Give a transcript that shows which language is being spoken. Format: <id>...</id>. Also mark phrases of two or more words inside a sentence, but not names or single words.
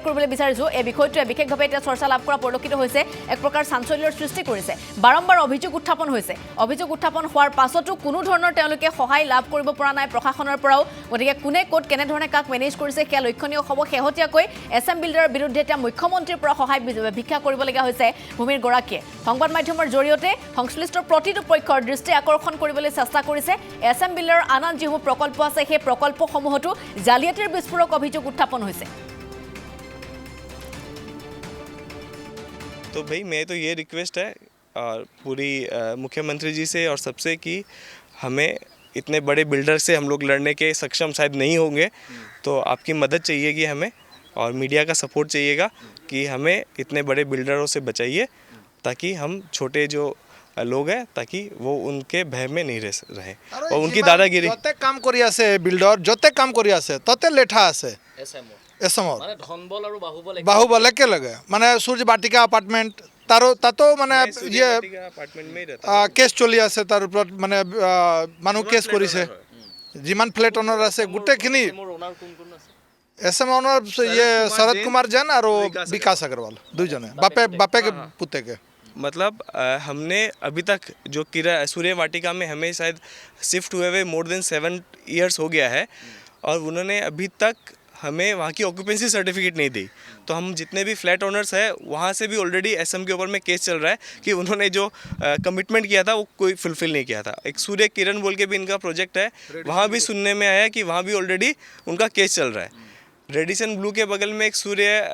<as>কৰিবলৈ বিচাৰিছোঁ এই বিষয়টোৱে বিশেষভাৱে এতিয়া চৰ্চা লাভ কৰা পৰিলক্ষিত হৈছে এক প্ৰকাৰ চাঞ্চল্যৰ সৃষ্টি কৰিছে বাৰম্বাৰ অভিযোগ উত্থাপন হৈছে অভিযোগ উত্থাপন হোৱাৰ পাছতো কোনো ধৰণৰ তেওঁলোকে সহায় লাভ কৰিব পৰা নাই প্ৰশাসনৰ পৰাও গতিকে কোনে ক'ত কেনেধৰণে কাক মেনেজ কৰিছে সেয়া লক্ষণীয় হ'ব শেহতীয়াকৈ এছএম বিল্ডাৰৰ বিৰুদ্ধে এতিয়া মুখ্যমন্ত্ৰীৰ পৰা সহায় ভিক্ষা কৰিবলগীয়া হৈছে ভূমিৰ গৰাকীয়ে সংবাদ মাধ্যমৰ জৰিয়তে সংশ্লিষ্ট প্ৰতিটো পক্ষৰ দৃষ্টি আকৰ্ষণ কৰিবলৈ চেষ্টা কৰিছে এছএম বিল্ডাৰৰ আন যিসমূহ প্ৰকল্প আছে সেই প্ৰকল্পসমূহতো জালিয়াতিৰ বিস্ফোৰক অভিযোগ উত্থাপন হৈছে</as> <hi>तो भाई मैं तो ये रिक्वेस्ट है और पूरी मुख्यमंत्री जी से और सबसे कि हमें इतने बड़े बिल्डर से हम लोग लड़ने के सक्षम शायद नहीं होंगे तो आपकी मदद चाहिएगी हमें और मीडिया का सपोर्ट चाहिएगा कि हमें इतने बड़े बिल्डरों से बचाइए ताकि हम छोटे जो लोग हैं ताकि वो उनके भय में नहीं रहे और उनकी दादागिरी</hi> <as>যতে কাম কৰি আছে বিল্ডৰ যতে কাম কৰি আছে ততে লেঠা আছে এসমত মানে ধনবল আৰু বাহুবল একেলগে মানে সূর্য বাটিকা এপার্টমেন্ট তাতো মানে ইয়ে</as> <hi>अपार्टमेंट में ही रहता</hi> <as>কেছ চলি আছে তাৰ ওপৰত মানে মানুহ কেছ কৰিছে যিমান</as> <en>flat owner</en> <as>আছে গোটেইখিনি মোৰ ওনাৰ কোন কোন আছে এছএম অনাৰ ইয়ে শৰদ কুমাৰ জৈন আৰু বিকাশ আগৰৱাল দুইজনে বাপে পুতেকে</as> <hi>मतलब हमने अभी तक जो सूर्य वाटिका में हमें शायद शिफ्ट हुए हुए</hi> <en>more than 7 years</en> <hi>हो गया है और उन्होंने अभी तक हमें वहाँ की</hi> <en>occupancy certificate</en> <hi>नहीं दी तो हम जितने भी</hi> <en>flat owners</en> <hi>हैं वहाँ से भी ऑलरेडी एसएम के ऊपर में केस चल रहा है कि उन्होंने जो कमिटमेंट किया था वो कोई फुलफिल नहीं किया था एक सूर्य किरण बोल के भी इनका प्रोजेक्ट है वहाँ भी सुनने में आया कि वहाँ भी ऑलरेडी उनका केस चल रहा है रेडिसन ब्लू के बगल में एक सूर्य</hi>